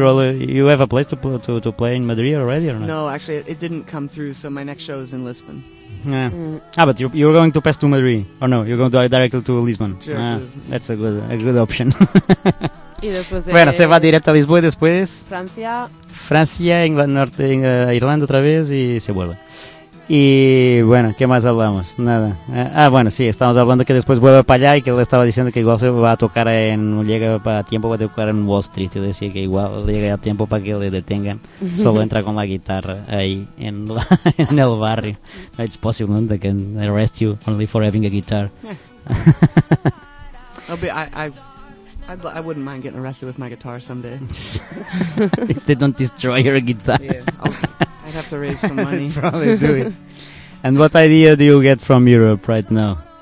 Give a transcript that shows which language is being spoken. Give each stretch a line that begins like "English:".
English: You have a place to play in Madrid already or not? No, actually it didn't come through, so my next show is in Lisbon. Yeah. Mm. Ah, but you're going to pass to Madrid, or no? You're going to directly to Lisbon. Sure, that's a good option.
Spanish: Y después de bueno, se va directo a Lisboa y después Francia, Inglaterra, Norte, Irlanda otra vez y se vuelve. Y bueno, ¿qué más hablamos? Nada. Bueno, sí, estamos hablando que después vuelve para allá y que le estaba diciendo que igual se va a tocar en Wall Street. Yo decía que igual llega a tiempo para que le detengan. Solo entra con la guitarra ahí en el barrio.
English: It's possible, ¿no? They can arrest you only for having a guitar. I wouldn't mind getting arrested with my guitar someday. If they don't destroy your guitar. Yeah, I'd have to raise some money. Probably do it. And what idea do you get from Europe right now?